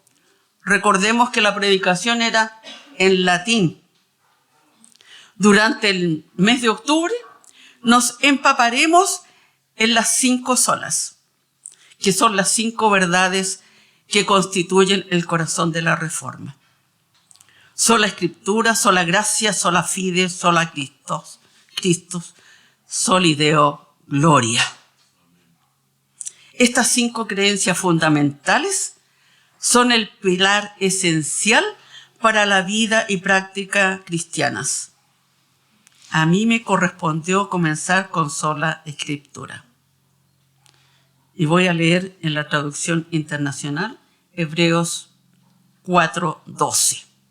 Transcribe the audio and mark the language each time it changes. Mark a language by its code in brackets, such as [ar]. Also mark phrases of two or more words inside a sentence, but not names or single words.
[es] Recordemos que la predicación era en latín. Durante el mes de octubre nos empaparemos en las 5 solas, que son las 5 verdades que constituyen el corazón de la Reforma. Sola Escritura, sola gracia, [la] sola fide, sola Christus, soli Deo gloria. [es] Estas 5 creencias fundamentales son el pilar esencial para la vida y práctica cristianas. A mí me correspondió comenzar con sola Escritura. Y voy a leer en la traducción internacional Hebreos 4:12.